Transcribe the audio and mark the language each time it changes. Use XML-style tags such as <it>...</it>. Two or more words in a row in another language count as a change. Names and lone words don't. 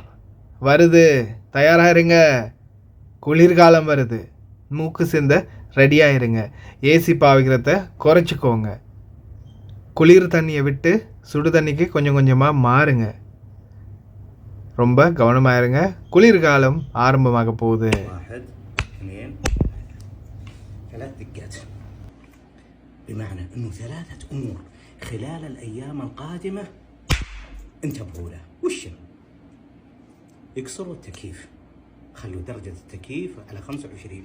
<ta>வருது, தயாராக இருங்க, குளிர்காலம் வருது, மூக்கு சிந்த ரெடியாக இருங்க, ஏசி பாவிக்கிறத குறைச்சிக்கோங்க, குளிர் தண்ணியை விட்டு சுடு தண்ணிக்கு கொஞ்சம் கொஞ்சமாக மாறுங்க, ரொம்ப கவனமாக இருங்க, குளிர்காலம் ஆரம்பமாக போகுது.</ta> <ar>بمعنى انه 3 امور خلال الايام القادمه انتبهوا له. وشن؟ يكسروا التكييف، خلوا درجه التكييف على 25.</ar>